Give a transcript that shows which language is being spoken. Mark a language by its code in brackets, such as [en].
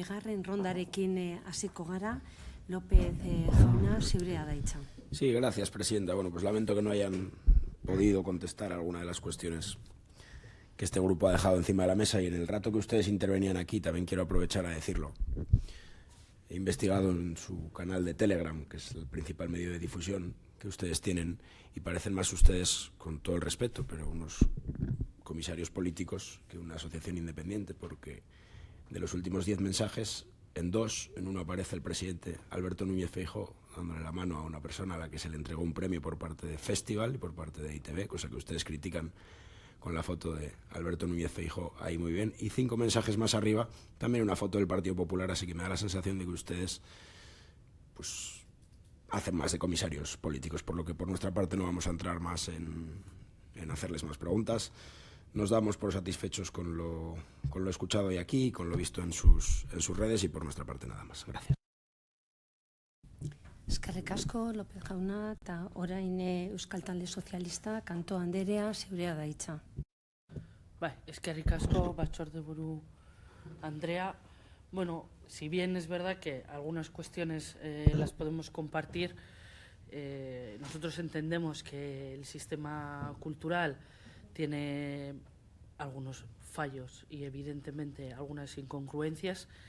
[eu] Bigarren rondarekin hasiko gara, López jauna, zurea da hitza. [es] Sí, gracias, presidenta. Bueno, pues lamento que no hayan podido contestar alguna de las cuestiones que este grupo ha dejado encima de la mesa, y en el rato que ustedes intervenían aquí también quiero aprovechar a decirlo. He investigado en su canal de Telegram, que es el principal medio de difusión que ustedes tienen, y parecen más ustedes, con todo el respeto, pero unos comisarios políticos que una asociación independiente, porque de los últimos 10 mensajes, en uno aparece el presidente Alberto Núñez Feijóo dándole la mano a una persona a la que se le entregó un premio por parte de Festival y por parte de ITV, cosa que ustedes critican con la foto de Alberto Núñez Feijóo ahí muy bien, y 5 mensajes más arriba también una foto del Partido Popular, así que me da la sensación de que ustedes pues hacen más de comisarios políticos, por lo que por nuestra parte no vamos a entrar más en hacerles más preguntas. Nos damos por satisfechos con lo escuchado hoy aquí, con lo visto en sus redes, y por nuestra parte nada más. Gracias. [eu] Eskerrik asko, López jauna, eta orain Euskal Talde Sozialista, Kanto Anderea, zurea da hitza. Bai, eskerrik asko, batzordeburu Andrea. [es] Bueno, si bien es verdad que algunas cuestiones las podemos compartir, nosotros entendemos que el sistema cultural tiene algunos fallos y evidentemente algunas incongruencias.